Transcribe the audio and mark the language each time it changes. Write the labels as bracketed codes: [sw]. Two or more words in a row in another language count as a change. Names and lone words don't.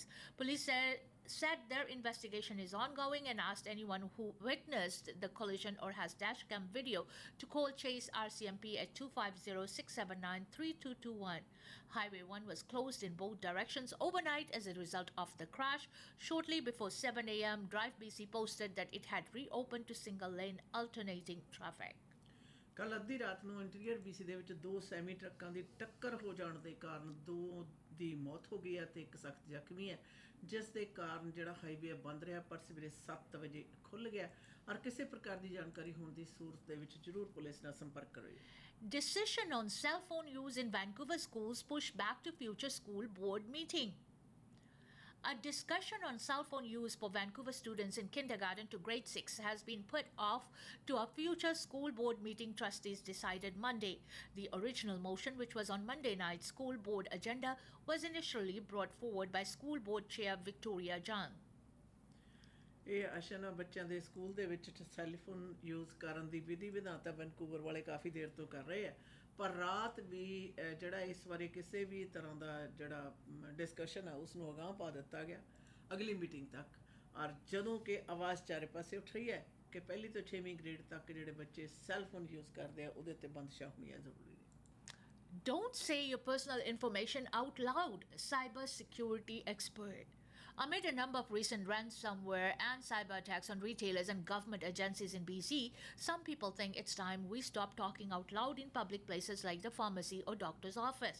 [en] Police said their investigation is ongoing and asked anyone who witnessed the collision or has dashcam video to call Chase RCMP at 250-679-3221. Highway 1 was closed in both directions overnight as a result of the crash. Shortly before 7 a.m., Drive BC posted that it had reopened to single-lane alternating traffic. [pa] ਕੱਲ ਅੱਧੀ ਰਾਤ ਨੂੰ ਇੰਟੀਰੀਅਰ BC ਦੇ ਵਿੱਚ ਦੋ [en] semi trucks [pa] ਦੀ ਟੱਕਰ ਹੋ ਜਾਣ ਦੇ ਕਾਰਨ ਦੋ ਦੀ ਮੌਤ ਹੋ ਗਈ ਹੈ ਤੇ ਇੱਕ ਸਖਤ ਜ਼ਖਮੀ ਹੈ, ਜਿਸ ਦੇ ਕਾਰਨ ਜਿਹੜਾ ਹਾਈਵੇ ਬੰਦ ਰਿਹਾ ਪਰ ਸਵੇਰੇ 7 ਵਜੇ ਖੁੱਲ੍ਹ ਗਿਆ। ਔਰ ਕਿਸੇ ਪ੍ਰਕਾਰ ਦੀ ਜਾਣਕਾਰੀ ਹੋਣ ਦੀ ਸੂਰਤ ਦੇ ਵਿੱਚ ਜ਼ਰੂਰ ਪੁਲਿਸ ਨਾਲ ਸੰਪਰਕ ਕਰੋ। [en] Decision on cell phone use in Vancouver schools pushed back to future school board meeting. A discussion on cell phone use for Vancouver students in kindergarten to grade 6 has been put off to a future school board meeting, trustees decided Monday. The original motion, which was on Monday night's school board agenda, was initially brought forward by school board chair Victoria Jung. [pa] ਇਹ ਅਸ਼ਨਾ ਬੱਚਿਆਂ ਦੇ ਸਕੂਲ ਦੇ ਵਿੱਚ [en] cellphone use [pa] ਕਰਨ ਦੀ ਵਿਧੀ ਵਿਧਾਨ ਤਾਂ ਵੈਨਕੂਵਰ ਵਾਲੇ ਕਾਫੀ ਦੇਰ ਤੋਂ ਕਰ ਰਹੇ ਆ, ਪਰ ਰਾਤ ਵੀ ਜਿਹੜਾ ਇਸ ਬਾਰੇ ਕਿਸੇ ਵੀ ਤਰ੍ਹਾਂ ਦਾ ਜਿਹੜਾ ਡਿਸਕਸ਼ਨ ਆ ਉਸ ਨੂੰ ਅਗਾਂਹ ਪਾ ਦਿੱਤਾ ਗਿਆ ਅਗਲੀ ਮੀਟਿੰਗ ਤੱਕ। ਔਰ ਜਦੋਂ ਕਿ ਆਵਾਜ਼ ਚਾਰੇ ਪਾਸੇ ਉੱਠ ਰਹੀ ਹੈ ਕਿ ਪਹਿਲੀ ਤੋਂ 6ਵੀਂ ਗ੍ਰੇਡ ਤੱਕ ਜਿਹੜੇ ਬੱਚੇ [en] cellphone use [pa] ਕਰਦੇ ਆ ਉਹਦੇ 'ਤੇ ਬੰਦਸ਼ਾਂ ਹੋਣੀਆਂ ਜ਼ਰੂਰੀ ਨੇ। [en] Don't say your personal information out loud, cyber security expert. Amid a number of recent ransomware and cyber attacks on retailers and government agencies in BC, some people think it's time we stop talking out loud in public places like the pharmacy or doctor's office.